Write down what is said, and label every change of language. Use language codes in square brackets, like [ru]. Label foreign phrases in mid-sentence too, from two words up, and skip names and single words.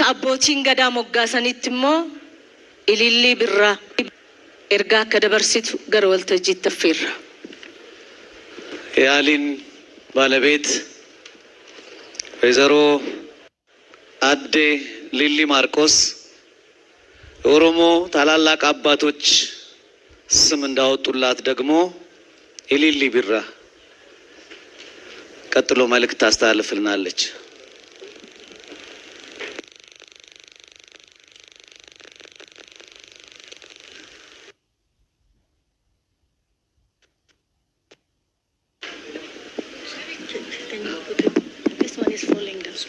[om] abbootiin gadaa moggaasanitti immoo ililli birraa ergaa akka dabarsitu gara waltajjiitti affeerra. [am] የአሊን ባለቤት ወይዘሮ አዴ ሊሊ ማርቆስ ኦሮሞ ታላላቅ አባቶች ስም እንዳወጡላት ደግሞ ኢሊሊ ቢራ ቀጥሎ መልእክት ታስተላልፍልናለች። [en] This one is falling down.